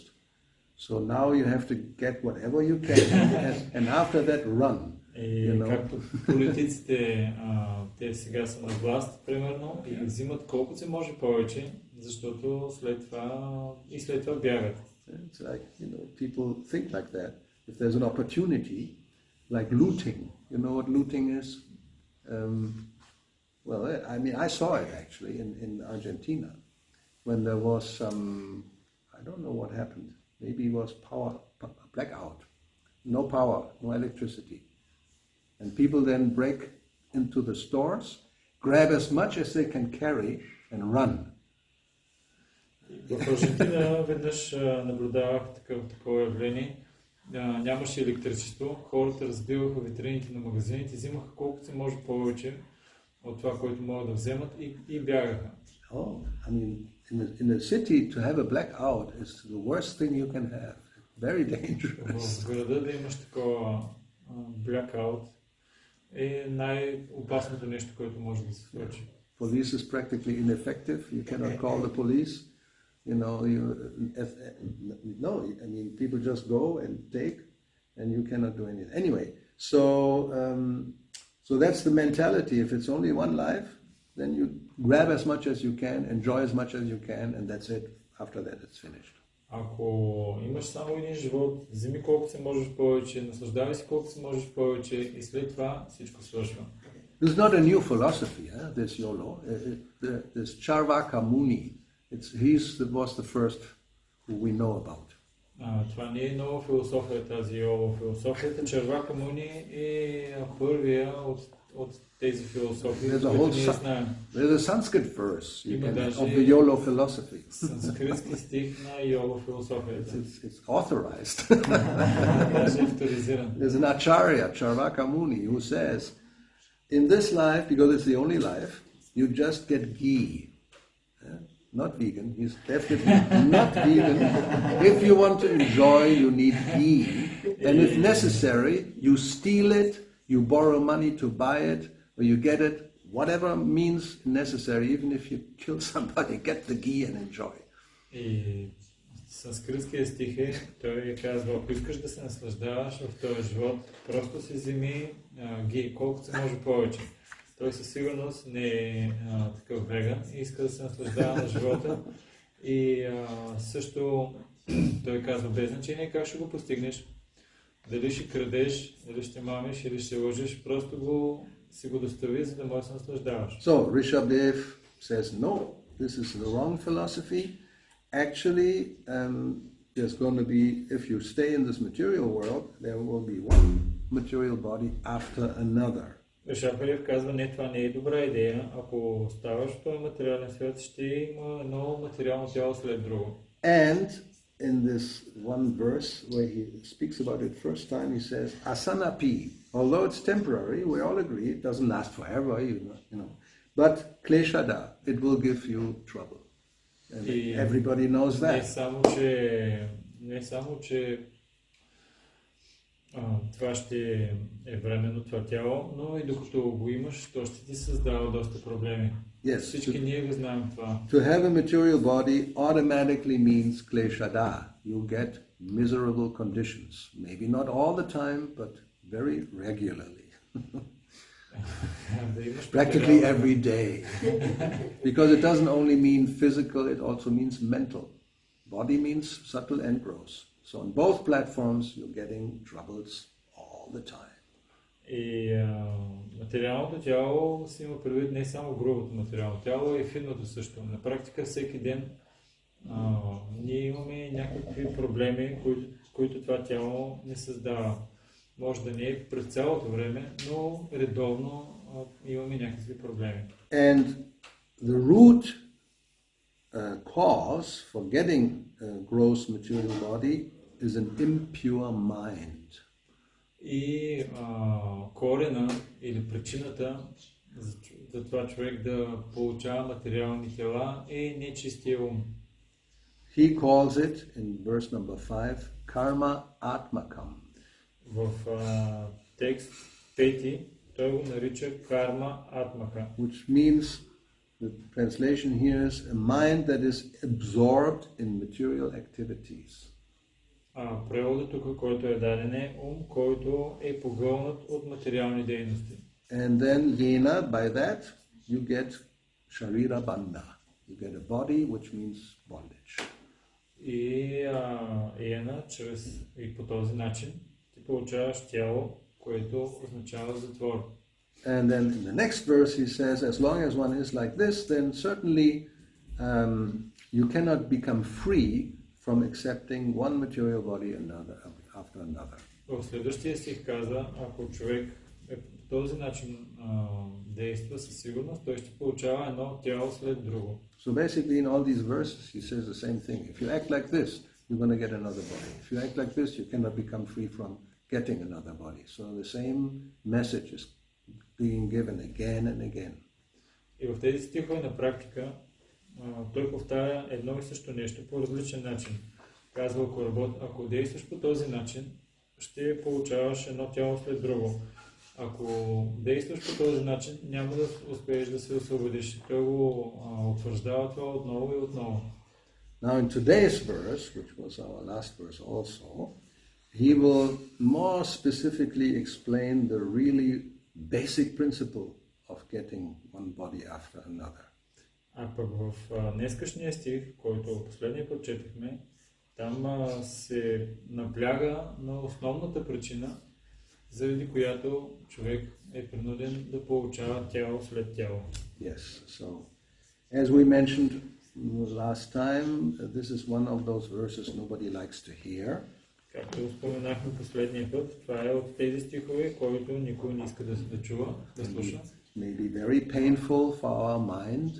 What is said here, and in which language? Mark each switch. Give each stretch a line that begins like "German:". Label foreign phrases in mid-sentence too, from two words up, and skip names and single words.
English: So now you have to get whatever you can and after that run.
Bulgarian: И както политиците, те сега са на власт, примерно, и взимат колкото се може повече, защото след това бягат.
English: It's like, people think like that. If there's an opportunity, like looting, you know what looting is? Well, I saw it actually in Argentina when there was some, I don't know what happened. Maybe it was blackout, no power, no electricity. And people then break into the stores, grab as much as they can carry and run.
Bulgarian: В Аржентина веднъж наблюдавах такова явление. Нямаше електричество, хората разбиваха витрините на магазините, взимаха колкото се може повече от това, което могат да вземат и бягаха.
English: Oh, I mean, in the city to have a blackout is the worst thing you can have. Very dangerous.
Bulgarian: В града да имаш такова blackout е най-опасното нещо, което може да се случи.
English: Police is practically ineffective. You cannot call the police. People just go and take, and you cannot do anything. Anyway, so that's the mentality. If it's only one life, then you grab as much as you can, enjoy as much as you can, and that's it. After that, it's finished.
Bulgarian: Ако имаш само един живот, вземи колко се можеш повече, наслаждавай се колко се можеш повече и след това всичко свършва.
English: This is not a new philosophy, this YOLO. This Charvaka Muni, was the first who we know about.
Bulgarian: Това не е нова философия, тази YOLO философията. Чарвака Муни е първия от тези философии, които ние знаем.
English: There's a Sanskrit verse of the YOLO philosophy.
Bulgarian: Санскритски стих на YOLO философията.
English: It's authorized.
Bulgarian: Даже авторизиран.
English: There's an Acharya, Charvaka Muni, who says, in this life, because it's the only life, you just get ghee. Not vegan, he's definitely not vegan. If you want to enjoy, you need ghee. And if necessary, you steal it, you borrow money to buy it, or you get it, whatever means necessary, even if you kill somebody, get the ghee and enjoy.
Bulgarian: И санскритския стих той казва, ако искаш да се наслаждаваш в този живот, просто си вземи ghee, колкото се може повече. Той със сигурност не е такъв веган и иска да се наслаждава на живота. И също той казва, без значение как ще го постигнеш, дали ще крадеш, дали ще мамиш или ще лъжеш, просто си го достави, за да можеш да се наслаждаваш.
English: So, Rishabdev says, no, this is the wrong philosophy. Actually, there's going to be, if you stay in this material world, there will be one material body after another.
Bulgarian: Ришабдев казва, не, това не е добра идея. Ако оставаш в този материален свят, ще има едно материално тяло след друго.
English: And in this one verse where he speaks about it first time, he says, asanapi, although it's temporary, we all agree, it doesn't last forever, you know, but kleshada, it will give you trouble. And everybody knows that.
Bulgarian: Не само, че това ще е временно, това тяло, но и докато го имаш, то ще ти създава доста проблеми.
English: Yes,
Bulgarian: всички ние го знаем това.
English: To have a material body automatically means kleshada. You get miserable conditions. Maybe not all the time, but very regularly. Practically every day. Because it doesn't only mean physical, it also means mental. Body means subtle and gross. So on both platforms, you're getting troubles all the time.
Bulgarian: И материалното тяло си има предвид не само грубото материално тяло, и финното също. На практика всеки ден ние имаме някакви проблеми, които това тяло не създава. Може да не е през цялото време, но редовно имаме някакви проблеми.
English: And the root cause for getting a gross material body is an impure mind.
Bulgarian: И корена или причината за това човек да получава материални тела е нечистия ум.
English: He calls it, in verse number 5,
Sanskrit: कर्म आत्मकम्.
Bulgarian: В текст 5 той го нарича
Sanskrit: कर्म आत्मक.
English: Which means, the translation here is a mind that is absorbed in material activities.
Bulgarian: Преводът тук, който е даден, е ум, който е погълнат от материални дейности.
English: And then yena, by that, you get
Sanskrit: शरीर बन्ध.
English: You get a body, which means bondage.
Bulgarian: И по този начин ти получаваш тяло, което означава затвор.
English: And then in the next verse he says, as long as one is like this, then certainly you cannot become free from accepting one material body after another.
Bulgarian: В следващия стих каза, ако човек по този начин действа, със сигурност той ще получава едно тяло след друго.
English: So basically in all these verses he says the same thing. If you act like this, you're going to get another body. If you act like this, you cannot become free from getting another body. So the same message is being given again and again.
Bulgarian: И в тези стихове на практика той повтаря едно и също нещо по различен начин. Казва, ако действаш по този начин, ще получаваш едно тяло след друго. Ако действаш по този начин, няма да успееш да се освободиш. Той го утвърждава това отново и отново.
English: Now in today's verse, which was our last verse also, he will more specifically explain the really basic principle of getting one body after another.
Bulgarian: А пък в днескашния стих, който последния път четохме, там се набляга на основната причина, заради която човек е принуден да получава тяло след тяло.
English: Yes, so as we mentioned last time, this is one of those verses nobody likes to hear.
Bulgarian: Както споменахме последния път, това е от тези стихове, които никой не иска да чува, да слуша.
English: May be very painful for our mind.